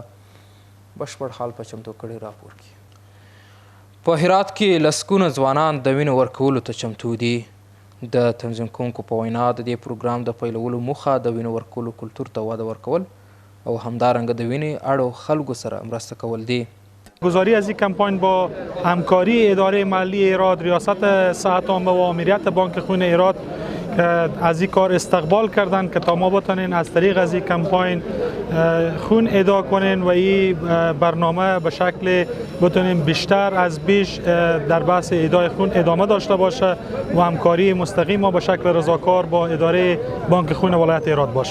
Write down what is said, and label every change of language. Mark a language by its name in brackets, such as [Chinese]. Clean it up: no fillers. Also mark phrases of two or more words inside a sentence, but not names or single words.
[Pashto] بشپړ حال په چمتو کړي راپور کې. په هرات کې لسګونه ځوانان د وینې ورکولو ته چمتو دي. د تنظیم کوونکو په وینا د دې پروګرام د پیلولو موخه د وینې ورکولو کلتور ته وده ورکول او همدارنګه د وینې اړو خلکو سره مرسته کول دي. [Persian] گزاری از این کمپاین با همکاری اداره محلی هرات، ریاست صحت عامه و آمریت بانک خون هرات از این کار استقبال کردن که تا ما بتونین از طریق از این کمپاین خون اهدا کنین و این برنامه به شکل بتونین بیشتر از بیش در بحث اهدای خون ادامه داشته باشه و همکاری مستقیم ما به شکل رضاکار با اداره بانک خون ولایت هرات باشه.